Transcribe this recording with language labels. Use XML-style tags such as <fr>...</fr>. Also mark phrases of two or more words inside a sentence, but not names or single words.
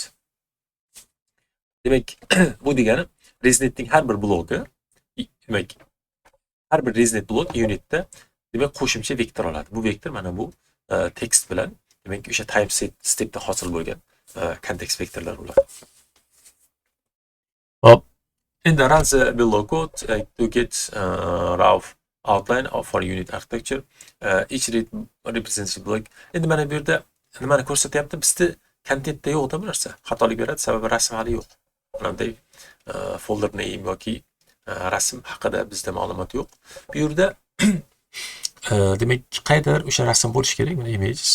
<uz>Demak, bu degani rezidentning har bir blogi, demak har bir rezident blok unitda demak qo'shimcha vektor oladi. Bu vektor mana bu tekst bilan demak o'sha time stepda hosil bo'lgan kontekst vektorlar bo'ladi. Hop.</uz> <en>Endi run the below code to get rough outline for unit architecture. Each represents block.</en> <uz>Endi mana bu yerda nimani ko'rsatyapti? Bizda kontentda yo'q bu narsa. Xatolik beradi, sababi rasm hali yo'q. Bunday</uz> <en>folder name</en> <uz>yoki rasm haqida bizda ma'lumot yo'q. Bu yerda demak qayerdadir o'sha rasm bo'lishi kerak. Mana images.</uz>